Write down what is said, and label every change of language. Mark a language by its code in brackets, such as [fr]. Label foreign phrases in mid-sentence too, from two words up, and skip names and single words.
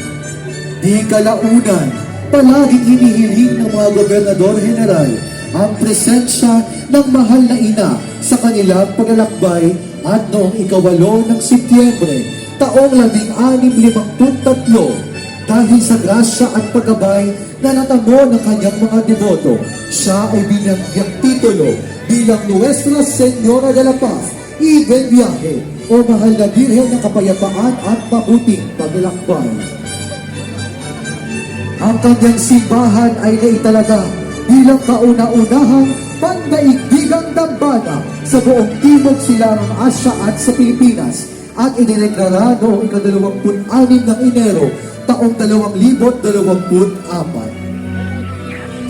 [tl] Di kalaunan, palaging hinihiling ng mga gobernador-general ang presensya ng mahal na ina sa kanilang paglalakbay at noong 8 ng Setyembre, taong 1653, dahil sa grasya at paggabay na natamo ng kanyang mga deboto, siya ay binagyang titulo bilang Nuestra Señora de la Paz y del Viaje o Mahal na Birhen ng Kapayapaan at Mabuting Paglalakbay. Ang kanyang simbahan ay naitalaga bilang kauna-unahang pandaigdigang dambana sa buong Timog Silangang Asya at sa Pilipinas at idineklara noong 26 ng Enero taong 2024.